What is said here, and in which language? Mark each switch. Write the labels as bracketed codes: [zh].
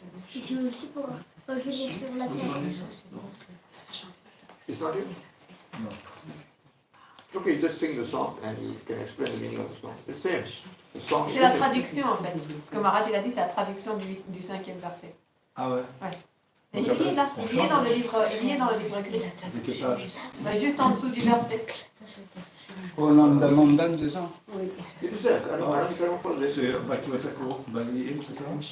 [fr] J'ai aussi pour relever sur la scène. [en] It's not here? No. Okay, just sing the song and you can explain the meaning of the song. The same. The song [fr] C'est la traduction en fait. Ce que Marat il a dit, c'est la traduction du 5e verset. Ah ouais. Ouais. Et il y est là, il y est dans le livre écrit. C'est quel page? Juste en dessous du verset. Au nom de Mondan, c'est ça? C'est Bhakti, c'est ça?